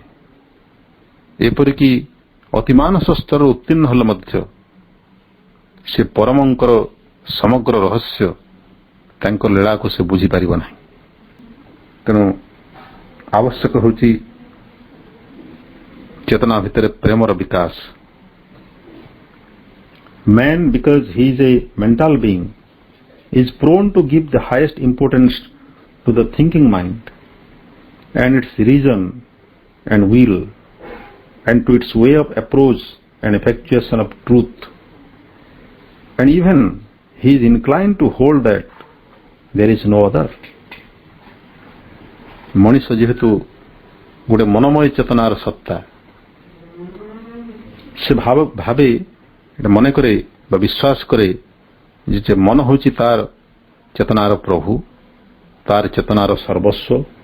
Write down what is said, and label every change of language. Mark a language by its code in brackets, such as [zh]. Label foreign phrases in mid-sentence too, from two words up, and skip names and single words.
[or] ଏପରିକି ଅତିମାନସ ସ୍ତର ଉତ୍ତୀର୍ଣ୍ଣ ହଲ ମଧ୍ୟ ସେ ପରମଙ୍କର ସମଗ୍ର ରହସ୍ୟ ତାଙ୍କର ଲୀଳା କୁ ସେ ବୁଝି ପାରିବ ନାହିଁ। ତେଣୁ ଆବଶ୍ୟକ ହେଉଛି ଚେତନା ଭିତର ପ୍ରେମର ବିକାଶ। [en] Man, because he is a mental being, is prone to give the highest importance to the thinking mind and its reason and will and to its way of approach and effectuation of truth, and even he is inclined to hold that there is no other। [or] ମନୁଷ୍ୟ ଯେହେତୁ ଗୋଟେ ମନମୟ ଚେତନାର ସତ୍ତା, ସେ ଭାବେ ମନ କରେ ବିଶ୍ୱାସ କରେ ଯେ ମନ ହେଉଛି ତାର ଚେତନାର ପ୍ରଭୁ, ତାର ଚେତନାର ସର୍ବସ୍ୱ,